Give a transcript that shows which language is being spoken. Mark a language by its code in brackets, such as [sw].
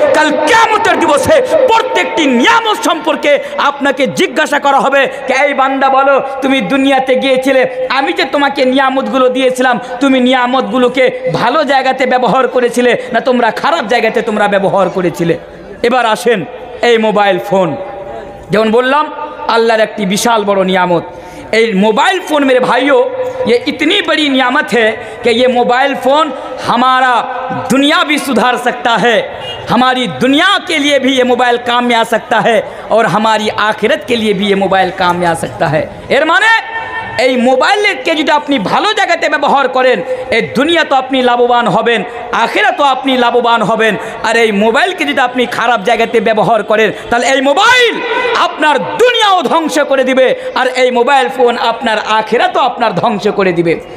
[bn] কাল কিয়ামতের দিবসে প্রত্যেকটি নিয়ামত সম্পর্কে আপনাকে জিজ্ঞাসা করা হবে, কে এই বান্দা বলো, তুমি দুনিয়াতে গিয়েছিলে, আমি যে তোমাকে নিয়ামতগুলো দিয়েছিলাম, তুমি নিয়ামতগুলোকে ভালো জায়গাতে ব্যবহার করেছিলে না তোমরা খারাপ জায়গাতে তোমরা ব্যবহার করেছিলে? এবার আসেন এই মোবাইল ফোন, যেমন বললাম [hi] अल्लाह एक विशाल बड़ो नियामत। ये मोबाइल फ़ोन मेरे भाइयों ये इतनी बड़ी नियामत है कि ये मोबाइल फ़ोन हमारा दुनिया भी सुधार सकता है, हमारी दुनिया के लिए भी ये मोबाइल काम में आ सकता है और हमारी आखिरत के लिए भी ये मोबाइल काम में आ सकता है। [bn] एर माने এই মোবাইলকে যদি আপনি ভালো জায়গাতে ব্যবহার করেন এই দুনিয়া তো আপনি লাভবান হবেন, আখিরাতও আপনি লাভবান হবেন। আর এই মোবাইলকে যদি আপনি খারাপ জায়গাতে ব্যবহার করেন তাহলে এই মোবাইল আপনার দুনিয়াও ধ্বংস করে দিবে আর এই মোবাইল ফোন আপনার আখিরাতও আপনার ধ্বংস করে দিবে।